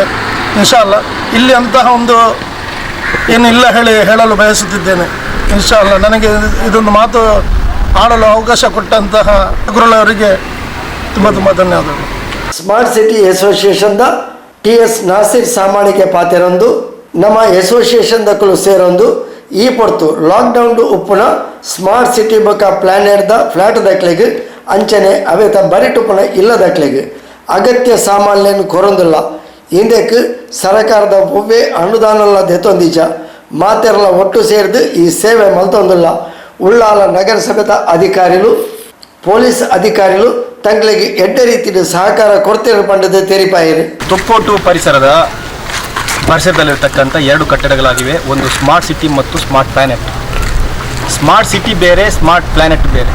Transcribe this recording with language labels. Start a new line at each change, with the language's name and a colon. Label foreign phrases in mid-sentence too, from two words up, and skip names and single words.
Arabic: إن شاء الله
Kannada: ಇಲ್ಲಿ ಅಂತಹ ಒಂದು ಏನಿಲ್ಲ ಹೇಳಲು ಬಯಸುತ್ತಿದ್ದೇನೆ.
Arabic: إن شاء الله
Kannada: ನನಗೆ ಇದೊಂದು ಮಾತು ಆಡಲು ಅವಕಾಶ ಕೊಟ್ಟಂತಹ ಗುರುಳವರಿಗೆ ತುಂಬ ಧನ್ಯವಾದಗಳು.
Tulu: ಸ್ಮಾರ್ಟ್ ಸಿಟಿ ಅಸೋಸಿಯೇಷನ್ದ TS ನಾಸಿರ್ ಸಾಮಾಣಿಕೆ ಪಾತೆರೊಂದು ನಮ್ಮ ಅಸೋಸಿಯೇಷನ್ ದಕ್ಕಲು ಸೇರೊಂದು ಈ ಪೊರ್ತು ಲಾಕ್ಡೌನ್ ಉಪ್ಪುನ ಸ್ಮಾರ್ಟ್ ಸಿಟಿ ಬೊಕ ಪ್ಲಾನೆಟ್ದ ಫ್ಲಾಟ್ ದಕ್ಲೆಗ್ ಅಂಚನೆ ಅವೇತ ಬರಿಟುಪ್ಪುನ ಇಲ್ಲ ದಕ್ಲೆಗ್ ಅಗತ್ಯ ಸಾಮಾನ್ಯನು ಕೊರೊಂದಿಲ್ಲ ಹಿಂದಕ್ಕೆ ಸರ್ಕಾರದ ಒವ್ವೇ ಅನುದಾನಲ್ಲ ದೆತ್ತೊಂದಿಜ ಮಾತೆರಲ ಒಟ್ಟು ಸೇರಿದು ಈ ಸೇವೆ ಮಲ್ತೊಂದಿಲ್ಲ ಉಳ್ಳಾಲ ನಗರಸಭೆದ ಅಧಿಕಾರಿಗಳು ಪೊಲೀಸ್ ಅಧಿಕಾರಿಗಳು ತಂಗಳಿಗೆ ಎಡ್ಡ ರೀತಿಯ ಸಹಕಾರ ಕೊಡ್ತಿರೋ ಪಂಡದ ತೆರಿಪಾಯಿರಿ.
Kannada: ತೊಕ್ಕೋಟು ಪರಿಸರದಲ್ಲಿರ್ತಕ್ಕಂಥ 2 ಕಟ್ಟಡಗಳಾಗಿವೆ. ಒಂದು ಸ್ಮಾರ್ಟ್ ಸಿಟಿ ಮತ್ತು ಸ್ಮಾರ್ಟ್ ಪ್ಲಾನೆಟ್. ಸ್ಮಾರ್ಟ್ ಸಿಟಿ ಬೇರೆ, ಸ್ಮಾರ್ಟ್ ಪ್ಲಾನೆಟ್ ಬೇರೆ.